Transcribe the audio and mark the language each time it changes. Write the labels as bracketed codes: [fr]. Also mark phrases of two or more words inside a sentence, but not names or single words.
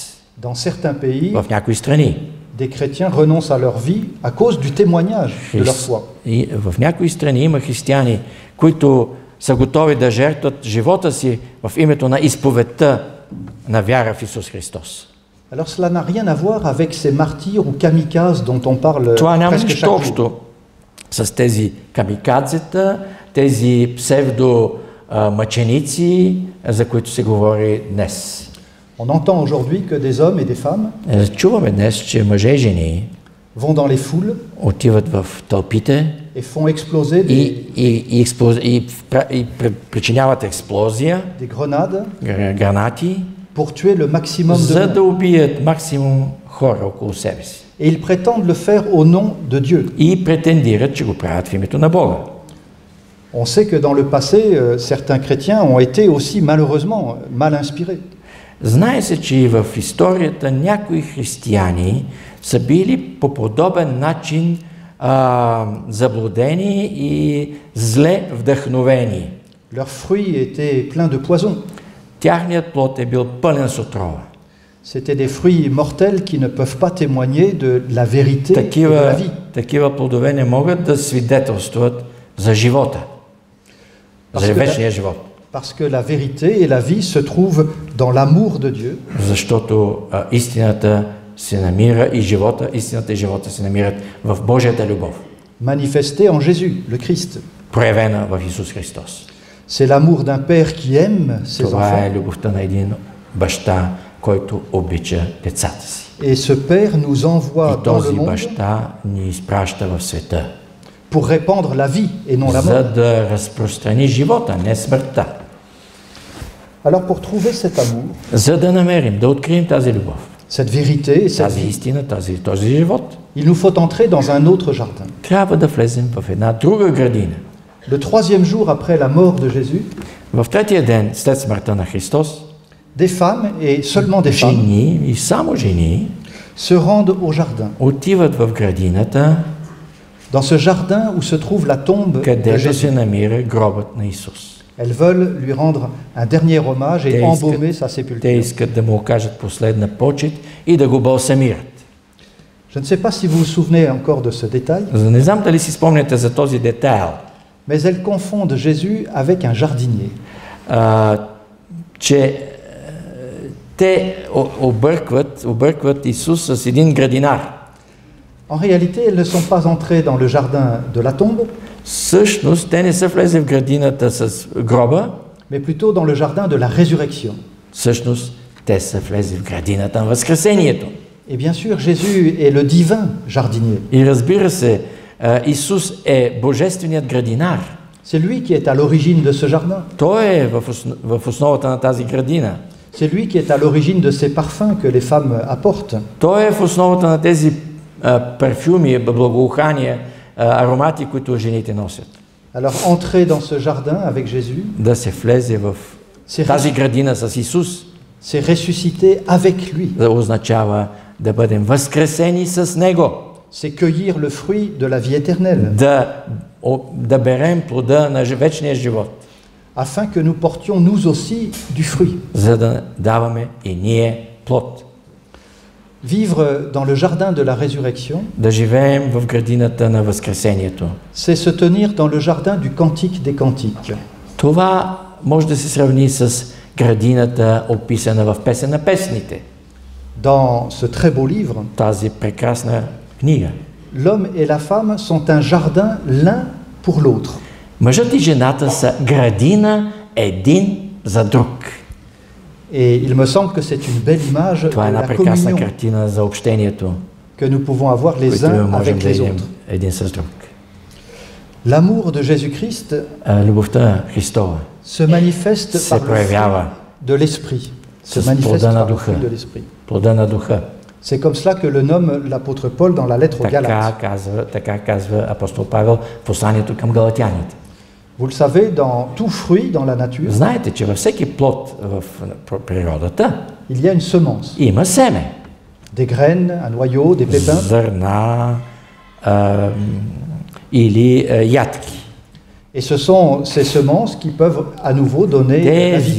[fr] Dans certains pays, [bg] в някои страни. [fr] des chrétiens renoncent à leur vie à cause du témoignage de leur foi. [bg] И в някои страни има християни, които са готови да жертват живота си в името на изповедта на вяра в Исус Христос. [fr] Alors cela n'a rien à voir avec ces martyrs ou kamikazes dont on parle [bg] Това няма [fr] presque [bg] нищо [fr] chaque jour. [bg] общо с тези камикадзета, тези псевдо-мъченици, за които се говори днес. [fr] On entend aujourd'hui que des hommes et des femmes [bg] Чуваме днес, че мъже и жени [fr] vont dans les foules [bg] отиват в тълпите [fr] et font exploser [bg] и причиняват експлозия, [fr] des grenades [bg] гранати, [fr] pour tuer le maximum de [bg] за [fr] monde. [bg] да убият максимум хора около себе си. [fr] Et ils prétendent le faire au nom de Dieu. [bg] И претендират, че го правят в името на Бога. [fr] On sait que dans le passé, certains chrétiens ont été aussi malheureusement mal inspirés. [bg] Знае се, че и в историята някои християни са били по подобен начин заблудени и зле вдъхновени. [fr] Leurs fruits étaient pleins de poison. [bg] Тяхният плод е бил пълен с отрова. [fr] C'était des fruits mortels qui ne peuvent pas témoigner de la vérité et de la vie. [bg] Такива плодове не могат да свидетелстват за живота, за вечния живот. [fr] Parce que la vérité et la vie se trouvent dans l'amour de Dieu, [bg] защото истината се намира и живота, истината и живота се намират в Божията любов, [fr] manifesté en Jésus, le Christ. [bg] проявена в Исус Христос. [fr] C'est l'amour d'un père qui aime ses [bg] Това [fr] enfants. [bg] е любовта на един баща, който обича децата си. [fr] Et ce père nous envoie [bg] И [fr] dans le [bg] този [fr] monde [bg] баща ни изпраща в света, [fr] pour répandre la vie et non la [bg] за [fr] mort. [bg] да разпространи живота, не смъртта. [fr] Alors pour trouver cet amour, [bg] За да намерим, да открием тази любов, [fr] cette vérité et cette [bg] тази [fr] vie, [bg] истина, този живот, [fr] il nous faut entrer dans un autre jardin. [bg] трябва да влезем в една друга градина. [fr] Le troisième jour après la mort de Jésus, [bg] В третия ден след смъртта на Христос, [fr] des femmes, et seulement des femmes, [bg] жени и само жени [fr] se rendent au jardin. [bg] отиват в градината, [fr] Dans ce jardin où se trouve la tombe de [bg] където [fr] Jésus. [bg] се намира гробът на Исус. [fr] Elles veulent lui rendre un dernier hommage et [bg] Те [fr] embaumer sa [bg] искат, те [fr] sépulture. [bg] искат да му окажат последна почет и да го балсамират. [fr] Je ne sais pas si vous vous souvenez encore de ce détail, [bg] Не знам дали си спомняте за този детайл, [fr] mais elles confondent Jésus avec un jardinier. [bg] че те объркват Исус с един градинар. [fr] En réalité, elles ne sont pas entrées dans le jardin de la tombe, [bg] Всъщност, те не са влезли в градината с гроба, [fr] mais plutôt dans le jardin de la résurrection. [bg] всъщност те са влезли в градината на Възкресението. [fr] Et bien sûr, Jésus est le divin jardinier. [bg] И разбира се, Исус е божественият градинар. [fr] C'est lui qui est à l'origine de ce jardin. [bg] Той е в основата на тази градина. [fr] C'est lui qui est à l'origine de ces parfums que les femmes apportent. [bg] Той е в основата на тези парфюми, благоухания, аромати, които жените носят. [fr] Alors, entrer dans ce jardin avec Jésus, [bg] Да се влезе в тази градина с Исус, [fr] c'est ressusciter avec lui. [bg] да означава да бъдем възкресени с Него, [fr] C'est cueillir le fruit de la vie éternelle, [bg] да берем плода на вечния живот, [fr] afin que nous portions nous aussi du fruit. [bg] за да даваме и ние плод. [fr] Vivre dans le jardin de la résurrection, [bg] Да живеем в градината на Възкресението. [fr] c'est se tenir dans le jardin du cantique des cantiques. [bg] Това може да се сравни с градината, описана в Песен на песните. [fr] Dans ce très beau livre, [bg] Тази прекрасна книга. [fr] l'homme et la femme sont un jardin l'un pour l'autre. [bg] Мъжът и жената са градина един за друг. [fr] Et il me semble que c'est une belle image de [bg] Това е една [fr] la [bg] прекрасна [fr] communion [bg] картина за общението, [fr] que nous pouvons avoir les [bg] които [fr] uns [bg] можем [fr] avec [bg] да [fr] les [bg] имаме [fr] autres. [bg] един с друг. [fr] L'amour de Jésus-Christ [bg] Любовта Христова [fr] se manifeste [bg] се [fr] par le [bg] проявява [fr] fruit de l'esprit. Se [bg] с [fr] manifeste [bg] плода на [fr] par le [bg] духа. [fr] fruit de l'esprit. [bg] Плода на духа. [fr] C'est comme cela que le nomme l'apôtre Paul dans la lettre aux Galates. [bg] Така казва апостол Павел в посланието към галатяните. [fr] Vous le savez, dans tout fruit dans la nature, [bg] Знаете, че във всеки плод в природата [fr] il y a une semence. [bg] има семе. [fr] Des graines, un noyau, des pépins. [bg] Зърна или ядки. [fr] Et ce sont ces semences qui peuvent à nouveau donner la vie.